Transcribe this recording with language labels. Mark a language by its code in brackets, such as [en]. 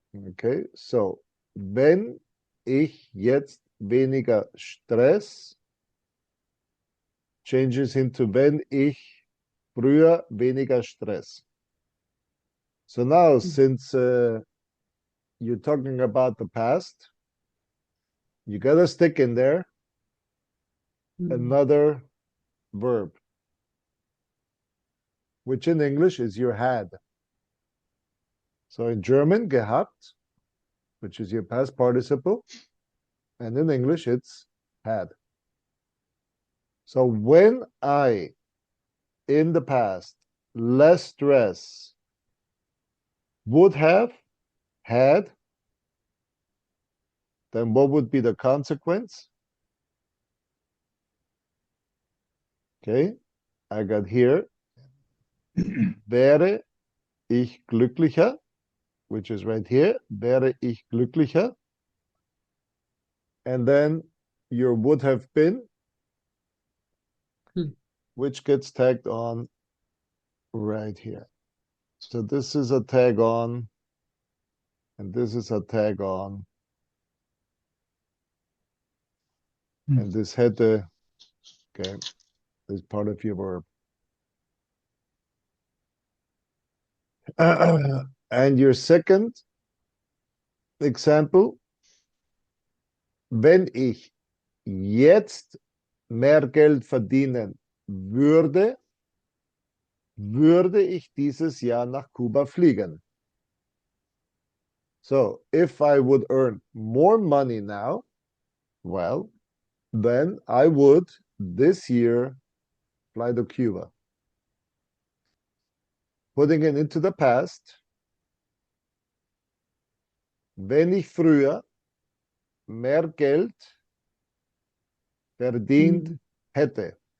[en] Okay, so [de] wenn ich jetzt weniger Stress [en] changes into [de] wenn ich früher weniger Stress. [en] So now, since you're talking about the past, you gotta stick in there another verb, which in English is your had. So in German, gehabt, which is your past participle, and in English, it's had. So when I, in the past, less stress, would have had, then what would be the consequence? Okay, I got here, [de] wäre ich glücklicher, [en] which is right here, wäre ich glücklicher. And then your would have been, which gets tagged on right here. So this is a tag on, and this is a tag on. And this hätte, okay, is part of your verb. And your second example, [de] wenn ich jetzt mehr Geld verdienen würde, würde ich dieses Jahr nach Kuba fliegen. [en] So if I would earn more money now, well, then I would this year fly to Cuba. Putting it into the past, [de] wenn ich früher mehr Geld verdient hätte.